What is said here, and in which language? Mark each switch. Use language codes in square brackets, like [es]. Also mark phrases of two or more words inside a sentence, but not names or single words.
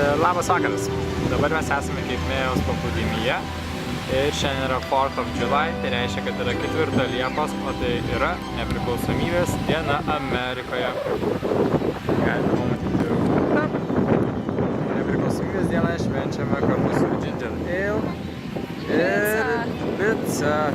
[lt] Labas vakaras. Dabar mes esame Keitmėjaus paplūdimyje ir šiandien yra 4th of July, tai reiškia, kad yra 4 Liepos, o tai yra nepriklausomybės diena Amerikoje. Galite pamatyti. Nepriklausomybės dieną švenčiame kartu su Ginger Ale ir pizza.